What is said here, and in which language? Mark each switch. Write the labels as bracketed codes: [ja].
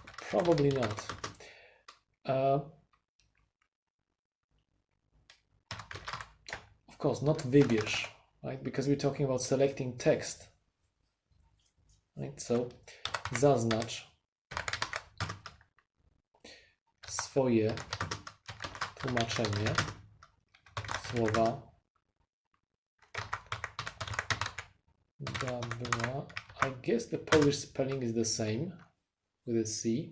[en] Probably not. Of course, not wybierz, right? Because we're talking about selecting text, right? [pl] So zaznacz swoje tłumaczenie słowa dobra. [en] I guess the Polish spelling is the same with a C.